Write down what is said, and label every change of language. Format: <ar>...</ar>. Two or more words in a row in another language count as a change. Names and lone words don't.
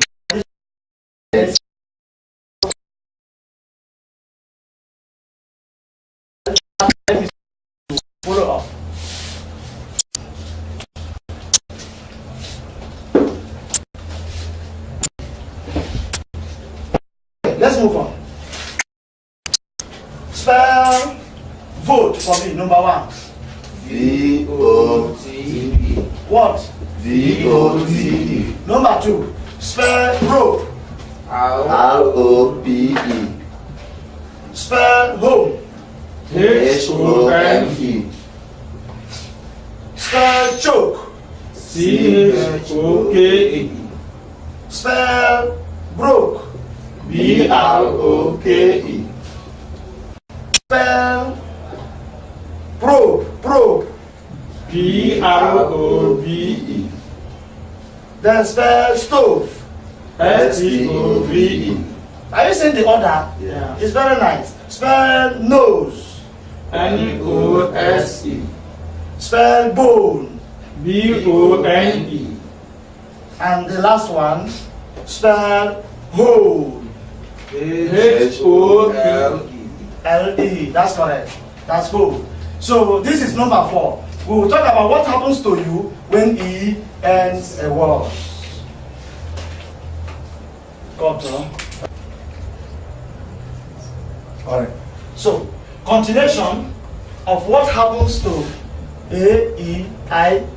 <en>This is follow up. Let's move on. Spell vote for me, number 1. V-O-T-E. What? V-O-T-E. Number 2. Spell rope. R-O-P-E. Spell home. H-O-M-E. Spell choke. C-H-O-K-E. Spell broke. B-R-O-K-E. Spell probe. Probe. P-R-O-B-E. Then spell stove. S-T-O-V-E. Are you seeing the order? Yeah. It's very nice. Spell nose. N-O-S-E. Spell bone. B-O-N-E. And the last one, spell hole. H-O-L-E. L-E. That's correct. That's good. So this is number 4. We will talk about what happens to you when E ends a word. Got to. Alright. So, continuation of what happens to A, E, I, O, U.</en>